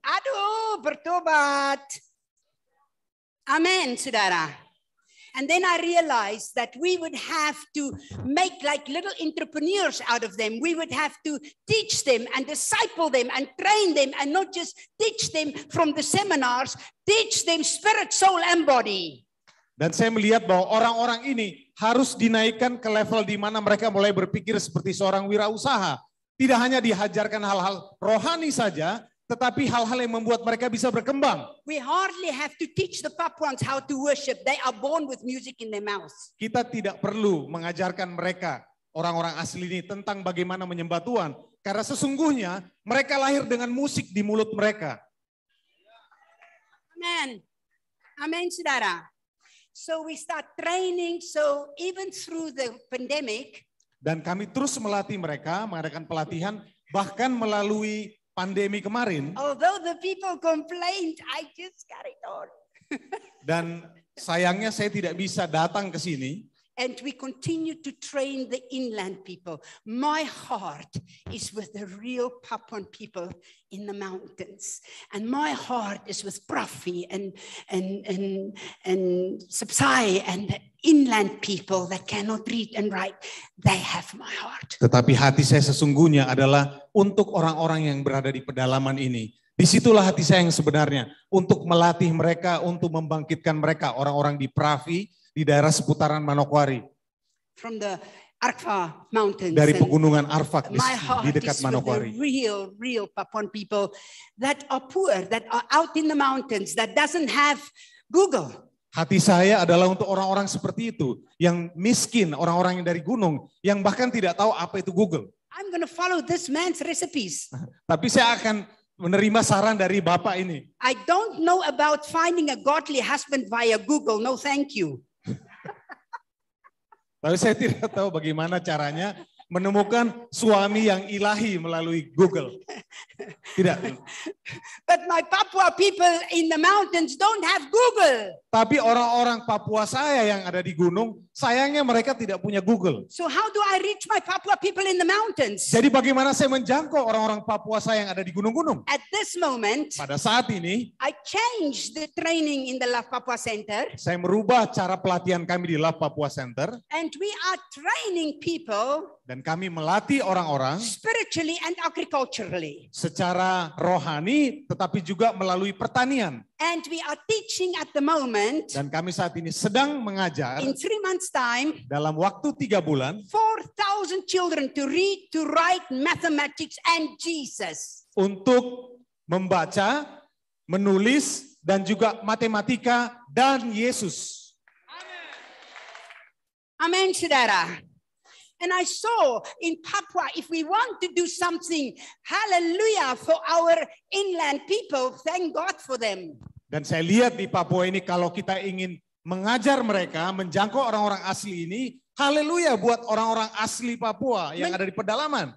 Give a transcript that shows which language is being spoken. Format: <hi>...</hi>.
<id>Aduh, bertobat. Amen, saudara.</id> <en>And then I realized that we would have to make like little entrepreneurs out of them. We would have to teach them and disciple them and train them, and not just teach them from the seminars, teach them spirit, soul, and body.</en> <id>Dan saya melihat bahwa orang-orang ini harus dinaikkan ke level di mana mereka mulai berpikir seperti seorang wirausaha. Tidak hanya diajarkan hal-hal rohani saja, tetapi hal-hal yang membuat mereka bisa berkembang.</id> <en>We hardly have to teach the Papuans how to worship. They are born with music in their mouths.</en> <id>Kita tidak perlu mengajarkan mereka, orang-orang asli ini, tentang bagaimana menyembah Tuhan. Karena sesungguhnya mereka lahir dengan musik di mulut mereka.</id> <en>Amen.</en> <id>Amen, saudara.</id> <en>So we start training. So even through the pandemic,</en> <id>dan kami terus melatih mereka, mengadakan pelatihan, bahkan melalui pandemi kemarin.</id> <en>Although the people complained, I just carried on.</en> <id>Dan sayangnya saya tidak bisa datang ke sini.</id> <en>And we continue to train the inland people. My heart is with the real Papuan people in the mountains. And my heart is with Prafi and Sapsai and the inland people that cannot read and write. They have my heart.</en> <id>Tetapi hati saya sesungguhnya adalah untuk orang-orang yang berada di pedalaman ini. Disitulah hati saya yang sebenarnya. Untuk melatih mereka, untuk membangkitkan mereka. Orang-orang di Pravi, di daerah seputaran Manokwari.</id> <en>From the Arfak Mountains.</en> <id>Dari pegunungan Arfak di dekat Manokwari.</id> <en>Real Papuan people that are poor, that are out in the mountains, that doesn't have Google.</en> <id>Hati saya adalah untuk orang-orang seperti itu, yang miskin, orang-orang yang dari gunung, yang bahkan tidak tahu apa itu Google.</id> <en>I'm going to follow this man's recipes.</en> <id>Tapi saya akan menerima saran dari Bapak ini.</id> <en>I don't know about finding a godly husband via Google. No, thank you.</en> <id>Tapi saya tidak tahu bagaimana caranya menemukan suami yang ilahi melalui Google. Tidak.</id> <en>But my Papua people in the mountains don't have Google.</en> <id>Tapi orang-orang Papua saya yang ada di gunung, sayangnya mereka tidak punya Google.</id> <en>So how do I reach my Papua people in the mountains?</en> <id>Jadi bagaimana saya menjangkau orang-orang Papua saya yang ada di gunung-gunung?</id> <en>At this moment,</en> <id>Pada saat ini,</id> <en>I changed the training in the Love Papua Center.</en> <id>saya merubah cara pelatihan kami di Love Papua Center.</id> <en>And we are training people</en> <id>Dan kami melatih orang-orang</id> <en>spiritually and agriculturally.</en> <id>secara rohani, tetapi juga melalui pertanian.</id> <en>And we are teaching at the moment,</en> <id>Dan kami saat ini sedang mengajar</id> <en>in 3 months' time,</en> <id>dalam waktu 3 bulan</id> <en>4,000 children to read, to write, mathematics, and Jesus.</en> <id>untuk membaca, menulis, dan juga matematika dan Yesus. Amen, saudara.</id> <en>And I saw in Papua, if we want to do something, hallelujah, for our inland people, thank God for them.</en> <id>Dan saya lihat di Papua ini kalau kita ingin mengajar mereka, menjangkau orang-orang asli ini, haleluya buat orang-orang asli Papua yang ada di pedalaman.</id>